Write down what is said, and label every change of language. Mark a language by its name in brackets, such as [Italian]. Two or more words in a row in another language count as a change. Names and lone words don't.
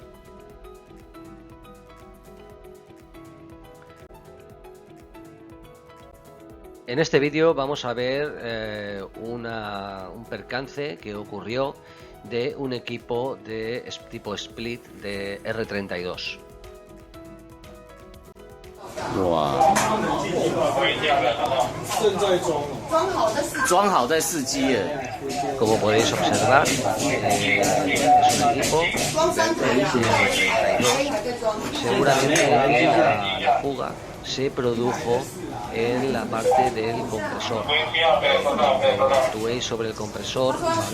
[Spanish] En este vídeo vamos a ver un percance que ocurrió de un equipo de tipo split de R32. [Chinese] 哇！装好在试机耶。 [Spanish] Como podéis observar, es un equipo de R32. Seguramente la fuga se produjo en la parte del compresor. Cuando actuéis sobre el compresor, ¿vale?